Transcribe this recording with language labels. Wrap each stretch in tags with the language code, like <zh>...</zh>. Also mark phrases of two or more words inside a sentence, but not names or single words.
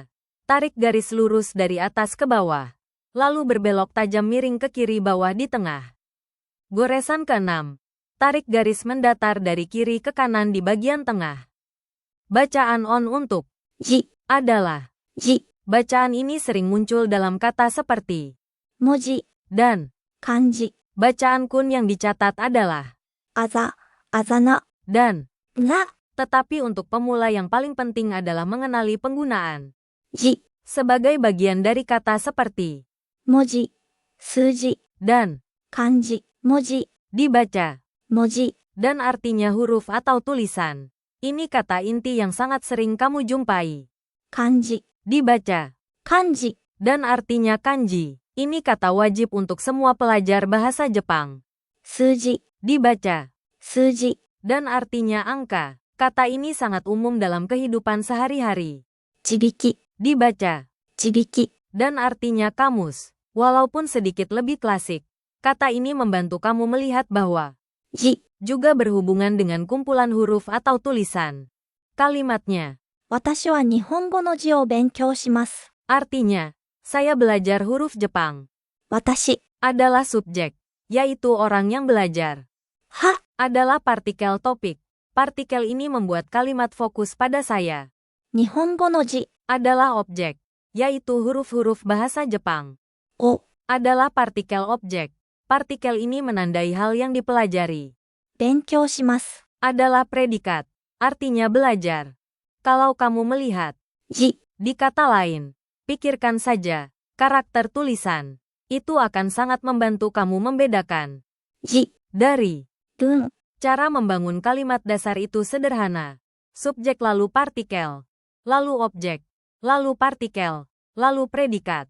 <id>Tarik garis lurus dari atas ke bawah. Lalu berbelok tajam miring ke kiri bawah di tengah. Goresan keenam. Tarik garis mendatar dari kiri ke kanan di bagian tengah. Bacaan on untuk</id> <ja>字</ja> <id>adalah.</id> <ja>字</ja> <id>Bacaan ini sering muncul dalam kata seperti</id> <ja>文字</ja> <id>dan.</id> <ja>漢字</ja> <id>Bacaan kun yang dicatat adalah</id> <ja>あざあざな</ja> <id>dan.</id> <ja>な</ja> <id>Tetapi untuk pemula yang paling penting adalah mengenali penggunaan</id> <ja>字</ja> <id>sebagai bagian dari kata seperti</id> <ja>文字数字</ja> <id>dan,</id> <ja>漢字文字</ja> <id>dibaca,</id> <ja>文字</ja> <id>dan artinya huruf atau tulisan. Ini kata inti yang sangat sering kamu jumpai.</id> <ja>漢字</ja> <id>Dibaca,</id> <ja>漢字</ja> <id>dan artinya kanji. Ini kata wajib untuk semua pelajar bahasa Jepang.</id> <ja>数字</ja> <id>Dibaca,</id> <ja>数字</ja> <id>dan artinya angka. Kata ini sangat umum dalam kehidupan sehari-hari.</id> <ja>字引き</ja> <id>Dibaca,</id> <ja>字引き</ja> <id>dan artinya kamus. Walaupun sedikit lebih klasik, kata ini membantu kamu melihat bahwa</id> <ja>字</ja> <id>juga berhubungan dengan kumpulan huruf atau tulisan. Kalimatnya,</id> <ja>私は日本語の字を勉強します。</ja> <id>artinya, saya belajar huruf Jepang.</id> <ja>私</ja> <id>Adalah subjek, yaitu orang yang belajar.</id> <ja>は</ja> <id>Adalah partikel topik. Partikel ini membuat kalimat fokus pada saya.</id> <ja>日本語の字</ja> <id>Adalah objek, yaitu huruf-huruf bahasa Jepang.</id> <ja>を</ja> <id>Adalah partikel objek. Partikel ini menandai hal yang dipelajari.</id> <ja>勉強します。</ja> <id>Adalah predikat, artinya belajar. Kalau kamu melihat</id> <ja>字</ja> <id>di kata lain, pikirkan saja karakter tulisan. Itu akan sangat membantu kamu membedakan</id> <ja>字</ja> <id>dari.</id> <ja>文</ja> <id>Cara membangun kalimat dasar itu sederhana. Subjek lalu partikel, lalu objek, lalu partikel, lalu predikat.</id>